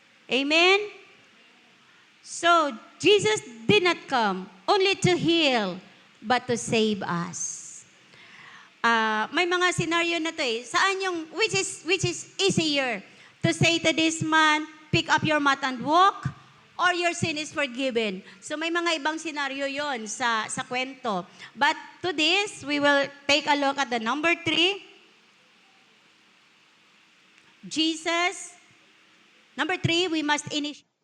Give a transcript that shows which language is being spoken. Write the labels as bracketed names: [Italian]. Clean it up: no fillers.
[English] Amen? So, Jesus did not come only to heal, but to save us. [Filipino] May mga scenario na to Saan yung, [English] which is easier? To say to this man, pick up your mat and walk, or your sin is forgiven. [Filipino] So may mga ibang scenario yon sa kwento. [English] But to this, we will take a look at the number 3. Jesus. Number 3, we must initiate.